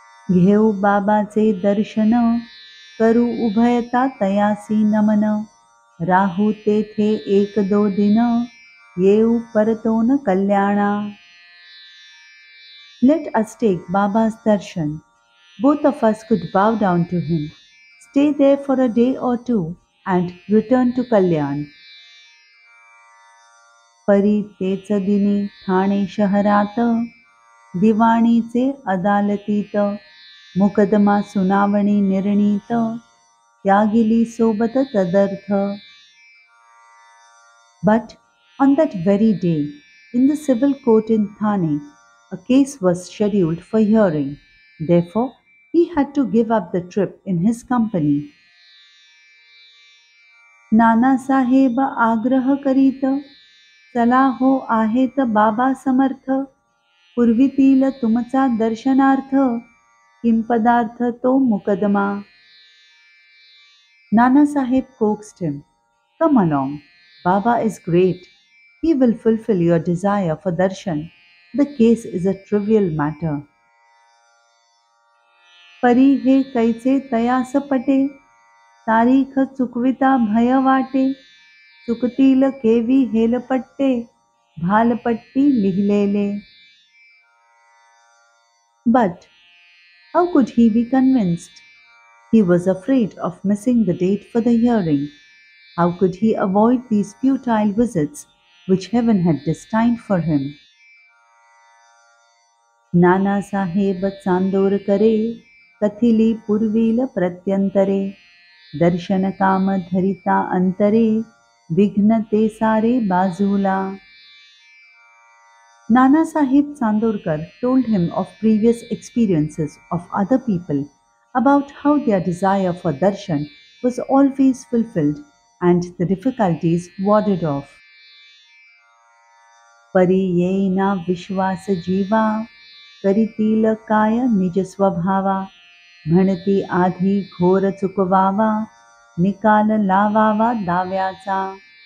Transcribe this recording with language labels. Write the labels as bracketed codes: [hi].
[mr] घेऊ बाबाचे दर्शन, करू उभयता तयासी नमन. राहू तेथे एक दो दिन, येऊ परतोन कल्याणा. [en] Let us take Baba's darshan. Both of us could bow down to him, stay there for a day or two, and return to Kalyan. [mr] परी तेच दिनी ठाणे शहरात, दिवाणीचे अदालतीत, मुकदमा सुनावणी निर्णीत, त्यागिली सोबत तदर्थ. [en] But on that very day, in the civil court in Thane, a case was scheduled for hearing. Therefore, he had to give up the trip in his company. [mr] Nanasaheb आग्रह करीत, चला हो आहेत बाबा समर्थ, पूर्वीतील तुमचा दर्शनार्थ, किंपदार्थ तो मुकदमा. [en] Nana Sahib coaxed him, come along, Baba is great. He will fulfill your desire for darshan. The case is a trivial matter. [mr] परी हे कैचे तयास पटे, तारीख चुकविता भय वाटे, चुकतील केवी हेलपट्टे, भालपट्टी लिहिलेले. [en] But how could he be convinced? He was afraid of missing the date for the hearing. How could he avoid these futile visits which heaven had destined for him? [mr] Nana Saheb चांदोरकरे, कथिली पूर्वील प्रत्यंतरे, दर्शन काम धरिता अंतरे, विघ्न ते सारे बाजूला. [en] Nana Sahib Chandorkar told him of previous experiences of other people about how their desire for darshan was always fulfilled and the difficulties warded off. [mr] परी येईना विश्वास जीवा, करीतील काय निज स्वभावा, म्हणती आधी घोर चुकवावा, निकाल लावावा दाव्याचा.